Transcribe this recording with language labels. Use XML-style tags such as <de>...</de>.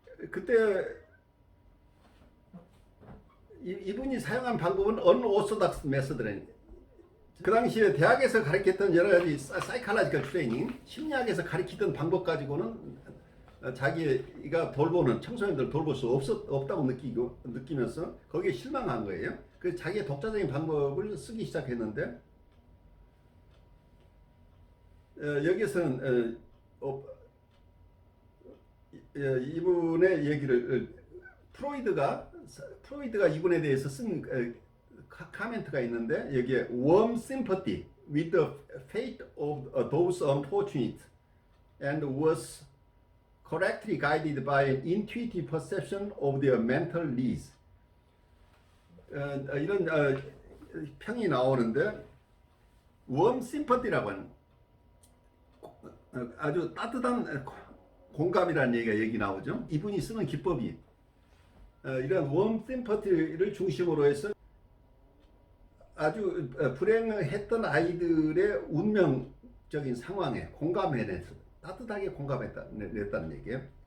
<ko>그때 이분이 사용한 방법은 언오소닥스 메서드라는, 그 당시에 대학에서 가르쳤던 여러 가지 사이칼라지컬 트레이닝, 심리학에서 가르치던 방법 가지고는 자기가 돌보는 청소년들을 돌볼 수 없다고 느끼면서 거기에 실망한 거예요. 그래서 자기의 독자적인 방법을 쓰기 시작했는데, 여기서는 이분의 얘기를 프로이드가 이분에 대해서 쓴 카멘트가 있는데 여기에</ko> <en>warm sympathy with the fate of those unfortunate and was correctly guided by an intuitive perception of their mental needs.</en> <ko>이런 평이 나오는데 warm sympathy라고 하는 아주 따뜻한 공감이라는 얘기 나오죠. 이분이 쓰는 기법이 이런 warm sympathy를 중심으로 해서 아주 불행했던 아이들의 운명적인 상황에 공감해내서 따뜻하게 공감했다는 얘기예요.</ko>